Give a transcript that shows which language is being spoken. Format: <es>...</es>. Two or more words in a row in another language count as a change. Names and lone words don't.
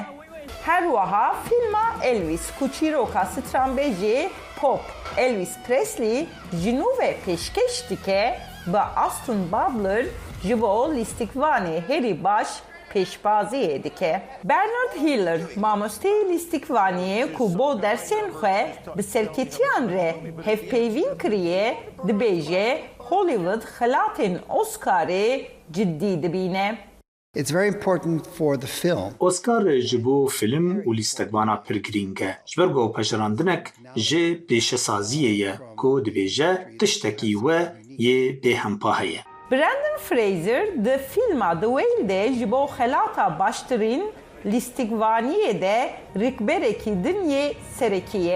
<ku>Her vaha filma Elvis Kuchiroka Strambeji Pop Elvis Presley jinuve peşkeş dike ve Aston Butler jibo listikvani heri baş peşbazi dike. Bernard Hiller mamoste listikvaniye ku bo dersen xwe bi serketiyan re hevpeyvîn kiriye dibêje Hollywood xelatên Oscar'ê ciddî dibîne.</ku> <en>It's very important for the film.</en> <ku>Oscar jibo film û lîstekbana pir girîng e. Ji ber ku peşerandinek ji pêşesaziyê ye ku dibêje tiştekî we yê bêhempa heye. Brendan Fraser di filma The Whale de jibo xelata baştirîn lîstikvaniyê de rikberekî din yê serekî ye.</ku>